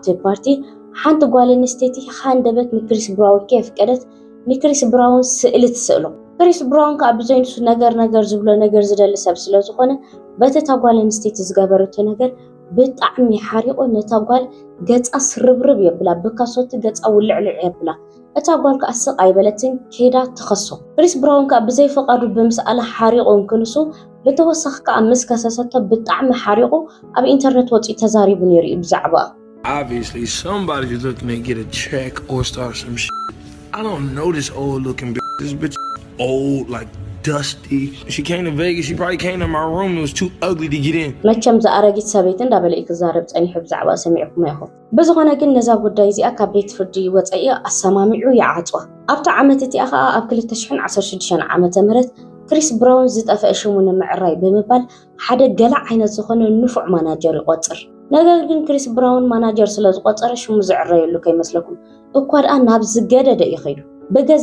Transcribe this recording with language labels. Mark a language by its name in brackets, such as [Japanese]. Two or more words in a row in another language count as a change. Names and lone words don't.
[Tigrinya] ፓርቲ ሓንቲ ጓል ኣንስተይቲ ሓንደበት ንክሪስ ብራውን ከፍቀደት ንክሪስ ብራውን ስእሊ ትስእሎ ክሪስ ብራውን ከዓ ብዘይንሱ ነገር ዝብሎ ነገር ዝደሊ ሰብ ስለ ዝኾነ በቲ ጓል ኣንስተይቲ ዝገበረቶ ነገር ብጣዕሚ ሓሪቆ ነታ ጓል ገፃ ስርብርብ የብላ ብካሶት ገፃ ውልዕልዕ የብላ እታ ጓል ከዓ ስቕ ኣይበለትን ከይዳ ትኸሶ ክሪስ ብራውን ከዓ ብዘይፈቃዱ ብምስኣላ ሓሪቆ እንክንሱ ብተወሳኺ ከዓ ምስ ከሰሰቶ ብጣዕሚ ሓሪቆ ኣብ ኢንተርኔት ወፂኡ ተዛሪቡ ነይሩ እዩ ብዛዕባ [English] Obviously, somebody's looking to get a check or start some shit. I don't know this old looking bitch. This bitch old, like dusty. She came to Vegas. She probably came to my room. It was too ugly to get in. [Tigrinya] መቸም ዝኣረጊት ሰበይት እንዳበለ ክዛረብ ፀኒሑ ብዛዕባ ሰሚዕኩም ይኹም ብዝኾነ ግን ነዛ ጉዳይ እዚኣ ካብ ቤት ፍርዲ ወፀኢ ኣሰማሚዑ ይዓፅዋ ኣብቲ ዓመት እቲኣ ከዓ ኣብ 2016 ዓመተ ምህረት ክሪስ ብራውን ዝጠፍአ ሽሙ ንምዕራይ ብምባል ሓደ ገላዕ ዓይነት ዝኾነ ንፉዕ ማናጀር ይቆፅር ነገር ግን ክሪስ ብራውን ማናጀር ስለ ዝቆፀረ ሽሙ ዝዕረየሉ ከይመስለኩም እኳ ደኣ ናብ ዝገደደ ይኸይዱ በገዛ